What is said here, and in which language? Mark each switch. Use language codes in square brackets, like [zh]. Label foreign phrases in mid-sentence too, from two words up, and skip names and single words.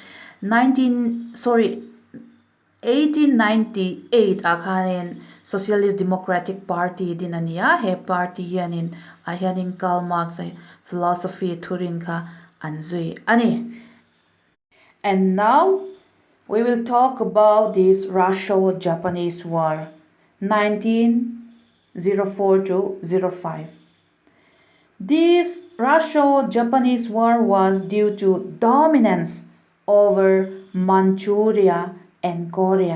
[lus] 1898 khanin Socialist Democratic Party din ania he party hianin Karl Marx philosophy thurin kha anzui ani. [en] And now we will talk about this Russo-Japanese War 1904 to 05. This Russo-Japanese War was due to dominance over Manchuria and Korea.